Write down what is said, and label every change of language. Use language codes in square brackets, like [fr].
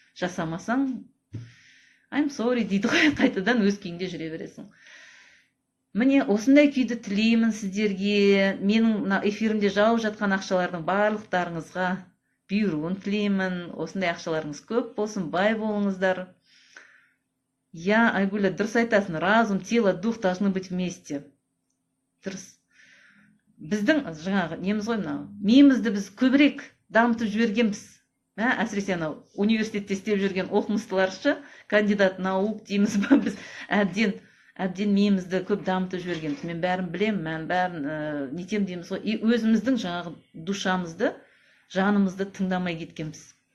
[kk] Жасамасаң, I'm sorry дейді ғой, қайтадан өз күйіңде жүре бересің. Міне, осындай күйді тілеймін сіздерге. Менің эфирімде жауып жатқан ақшалардың барлықтарыңызға бұйыруын тілеймін. Осындай ақшаларыңыз көп болсын, бай болыңыздар. [ru] Я, Айгуля, дұрыс айтасың, разум, тело, дух должны быть вместе. [kk] Дұрыс. Біздің жаңағы неміз ғой мынау, миымызды біз көбірек дамытып жібергенбіз. Әсіресе университетте істеп жүрген оқымыстыларшы, кандидат наук дейміз ба, біз әбден миымызды көп дамытып жібергенбіз. Мен бәрін білем, мен бәрін нетем дейміз ғой. И өзіміздің жаңағы душамызды, жанымызды тыңдамай кеткенбіз.